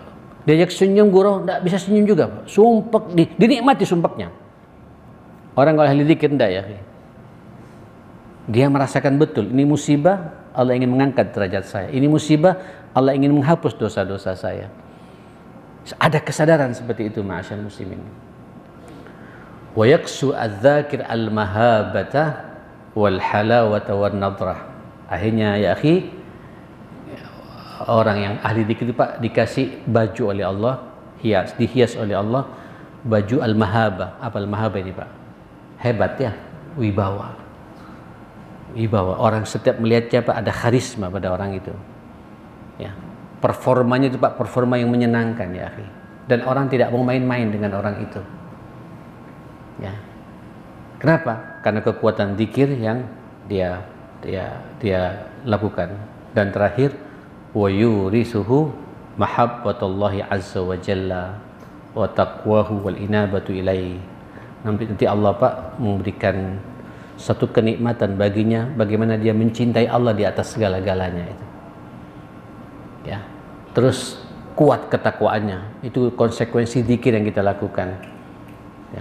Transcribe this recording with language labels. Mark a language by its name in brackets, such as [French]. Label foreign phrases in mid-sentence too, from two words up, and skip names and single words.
[Indonesian] Diajak senyum gurau nggak bisa senyum juga Pak. Sumpek, dinikmati sumpeknya. Orang kalau ahli zikir enggak ya. Dia merasakan betul ini musibah, Allah ingin mengangkat derajat saya. Ini musibah, Allah ingin menghapus dosa-dosa saya. Ada kesadaran seperti itu [Arabic] معاشر المسلمين. ويكسو الذاكر المهابة والحلاوة والنضرة. Akhirnya يا أخي, [Indonesian] orang yang ahli zikir Pak dikasih baju oleh Allah, dihias oleh Allah baju al-mahaba. Apa al-mahaba ini Pak? Hebat ya, wibawa. Orang setiap melihatnya Pak ada karisma pada orang itu. Ya. Performanya itu Pak, performa yang menyenangkan [Arabic] يا أخي. [Indonesian] Dan orang tidak mau main-main dengan orang itu. Ya. Kenapa? Karena kekuatan zikir yang dia dia lakukan. Dan terakhir, [Arabic] ويورثه محبة الله عز وجل وتقواه والإنابة إليه. [Indonesian] Nanti Allah Pak memberikan satu kenikmatan baginya, bagaimana dia mencintai Allah di atas segala-galanya itu. Ya. Terus kuat ketakwaannya, itu konsekuensi zikir yang kita lakukan. Ya.